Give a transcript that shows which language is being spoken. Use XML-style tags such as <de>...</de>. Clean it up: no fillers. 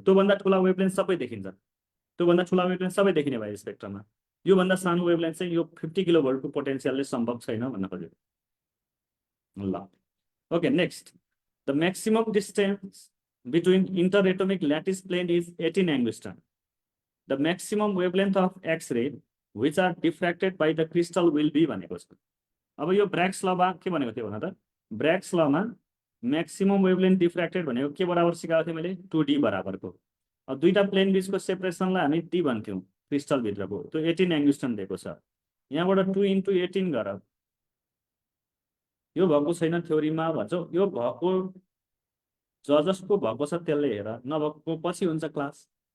<ne>त्योभन्दा ठुला वेभलेन्थ सबै देखिन्छ, त्योभन्दा ठुला वेभलेन्थ सबै देखिने भयो स्पेक्ट्रममा। योभन्दा सानो वेभलेन्थ चाहिँ यो 50 किलोभोल्टको पोटेन्सियलले सम्भव छैन भन्न खोजेको। ल</ne> <en>Okay, next, the maximum distance between interatomic lattice plane is 18 angstrom. The maximum wavelength of X-ray which are diffracted by the crystal will be</en> <ne>भनेको छ। अब यो ब्र्याग्स लमा के भनेको थियो भन त? ब्र्याग्स लमा म्याक्सिमम वेभलेन्थ डिफ्र्याक्टेड भनेको के बराबर सिकाएको थिएँ मैले? 2D बराबरको। अब दुईटा प्लेन बिचको सेपरेसनलाई हामी D भन्थ्यौँ क्रिस्टल भित्रको, त्यो 18 एङ्गस्ट्रम दिएको छ। यहाँबाट 2 × 18 गर, यो भएको छैन थ्योरीमा भन्छौ, यो भएको जसको भएको छ त्यसले हेर, नभएको पछि हुन्छ क्लास।</ne>